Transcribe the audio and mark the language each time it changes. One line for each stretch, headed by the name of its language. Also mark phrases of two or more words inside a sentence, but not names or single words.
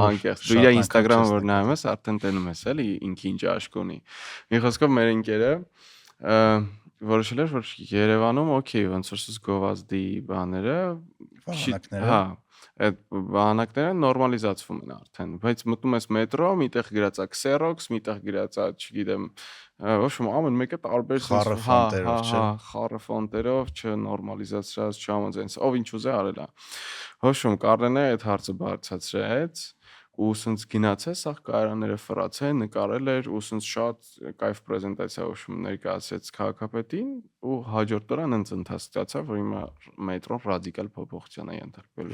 Armenian: որ դու իր Instagram-ը որ նայում ես, արդեն տենում ես էլի ինքը ինչ աշկ ունի։ Մի խոսքով մեր ընկերը որոշել էր, որ Երևանում օքեյ, ոնց որ սուս գովազդի բաները, Վահանակները։ հա, այդ վահանակները նորմալիզացվում են արդեն, բայց մտնում ես մետրո, միտեղ գրած է Xerox, միտեղ գրած է, չգիտեմ,
Russian: в общем,
Armenian: ամեն մեկը տարբեր Խառը հա, ֆոնտերով, չէ։ խառը ֆոնտերով, չնորմալիզացրած, չհամաձայնած, ով ինչ ուզե արել է։
Russian: В общем,
Armenian: Կարենը այդ հարցը բարձրացրեց ու սենց գնացեց, սա կայարանները ֆրացե, նկարել էր ու սենց շատ կայֆ պրեզենտացիա ոշում ներկայացրեց քաղաքապետին ու հաջորդ օրը հենց ընթաց ստացավ, որ հիմա մետրոն ռադիկալ փոփոխության է ենթարկվել։